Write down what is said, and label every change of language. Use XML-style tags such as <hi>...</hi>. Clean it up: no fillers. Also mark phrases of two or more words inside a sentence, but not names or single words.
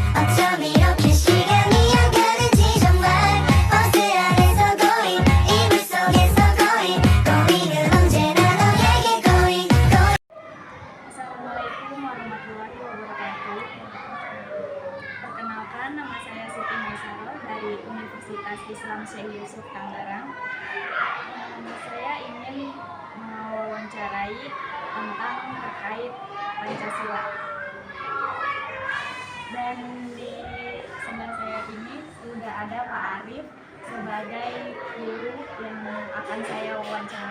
<ko>어쩜 이렇게 시간이 안 가는지 정말 버스 안에서 고인 이불 속에서 고인은 언제나 너에게 고인.</ko> <ar>السلام عليكم ورحمة الله وبركاته.</ar> <id>Perkenalkan, nama saya Siti Maisaro dari Universitas Islam Syekh Yusuf Tangerang. Saya ingin mewawancarai tentang terkait Pancasila. Dan di sebelah saya ini sudah ada Pak Arif sebagai guru yang akan saya wawancarai.</id>